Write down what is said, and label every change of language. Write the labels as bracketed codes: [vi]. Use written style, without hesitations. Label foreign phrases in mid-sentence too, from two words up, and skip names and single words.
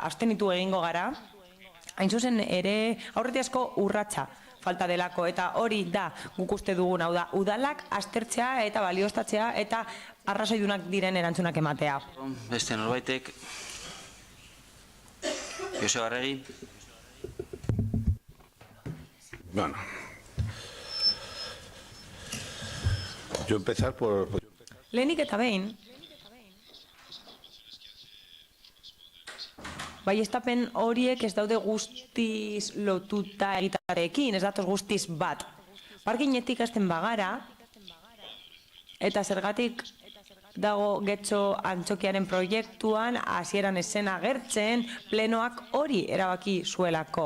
[eu] Abstenitu egingo gara, hain zuzen ere aurretiazko urratsa falta delako eta hori da guk uste dugun, hau da, udalak aztertzea eta balioztatzea eta arrazoidunak diren erantzunak ematea. Beste norbaitek, Joseba Arregi. [es] Bueno, yo empezar por... [eu] Lehenik eta behin, baieztapen horiek ez daude guztiz lotuta egitarekin, ez datoz guztiz bat. Parkinetik hasten bagara, eta zergatik dago Getxo Antzokiaren proiektuan, hasieran ez zen agertzen, plenoak hori erabaki zuelako.